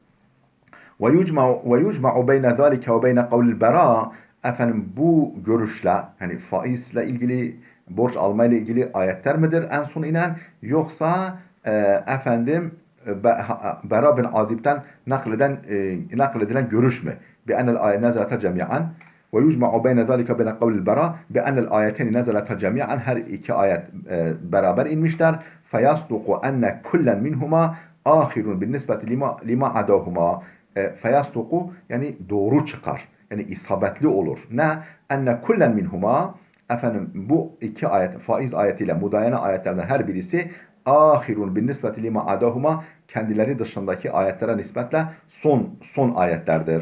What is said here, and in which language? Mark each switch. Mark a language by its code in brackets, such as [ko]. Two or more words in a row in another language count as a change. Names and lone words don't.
[ar] ويجمع بين ذلك وبين قول البراء. [tr] Bu görüşle, hani faizle ilgili, borç almayla ilgili ayetler midir en son inen, yoksa Bera bin Azib'den nakledilen görüş mü? [ar] بأن الآية نزلت جميعا ويجمع بين ذلك بين قول البراء بأن الآيتين نزلت جميعا [tr] her iki ayet beraber inmişler. [ar] فيصدق أن كلا منهما آخر بالنسبة لما عداهما. [tr] فيصدق yani doğru çıkar. Yani isabetli olur. Ne? [ar] أن كلا منهما, [tr] bu iki ayet, faiz ayetiyle mudayene ayetlerden her birisi [ar] آخر بالنسبة لما عداهما, [tr] kendileri dışındaki ayetlere nispetle son ayetlerdir.